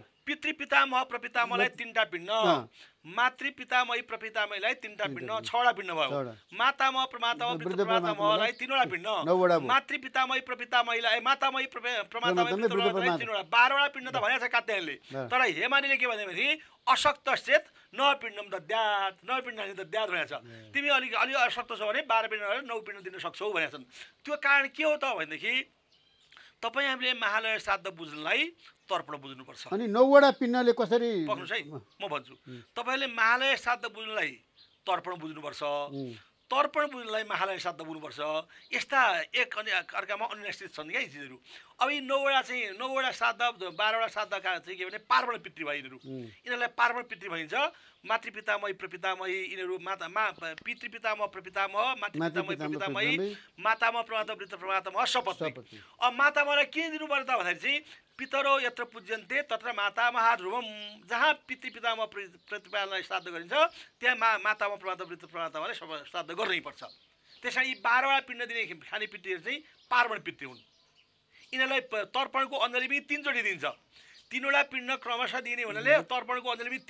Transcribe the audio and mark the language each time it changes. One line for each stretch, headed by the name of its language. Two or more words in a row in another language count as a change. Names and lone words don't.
Nepali: पितृपितामह प्रपितामहलाई 3टा पिण्ड मातृपितामही प्रपितामहीलाई 3टा पिण्ड 6वटा पिण्ड भयो मातामह प्रमातामह पितृप्रमातामहलाई 3वटा पिण्ड मातृपितामही प्रपितामहीलाई मातामही प्रमातामही पितृप्रमातामहीलाई 3वटा 12वटा पिण्ड त भनेको छ कात्यायनले तर हेमानीले के भनेपछि
Sanskrit: अशक्त चेत नपिण्डम दद्यात् नपिण्डानि दद्यात्
Nepali: भनेको छ तिमी अलि अशक्त छौ भने 12 पिण्ड गरेर 9 पिण्ड दिन सक्छौ भनेको छन् त्यो कारण के हो त भनेदेखि तपाईँ हामीले महालय श्राद्ध बुझ्नलाई तर्पण बुझ्नुपर्छ अनि 9वटा पिण्डले कसरी पक्नुस् है म भन्छु तपाईले महालय श्राद्ध बुझ्नलाई तर्पण बुझ्नुपर्छ तर्पण बुझ्नलाई महालय श्राद्ध बुझ्नुपर्छ यस्ता एक अनि अर्कामा अन्यस्थित छन् क्या चिजहरू अब यी 9वटा चाहिँ 9वटा श्राद्ध 12वटा श्राद्धका चाहिँ के भने पार्वण पितृ भयो यिनीहरू यिनीहरूलाई पार्वण पितृ भनिन्छ मातृपितामही प्रपितामही यिनीहरू पितृपितामह प्रपितामह मातृपितामही प्रपितामही मातामह प्रमाता प्रमातामह सपत्नी अब मातामहलाई किन दिनु पर्छ त भन्दाखेरि चाहिँ
Sanskrit: पितरो यत्र पूज्यन्ते तत्र मातामह ध्रुवम
Nepali: जहाँ पितृपितामह प्रतिपालाई श्राद्ध गरिन्छ त्यहाँ मातामह प्रमाता प्रमातामहलाई श्राद्ध गर्नै पर्छ त्यसैले यी 12वटा पिण्ड दिने खाने पितृहरू चाहिँ पार्वण पितृ हुन् यिनीहरूलाई तर्पणको अञ्जली पनि 3 चोटि दिन्छ 3वटा पिण्ड क्रमशः दिने हुनाले तर्पणको अञ्जली पनि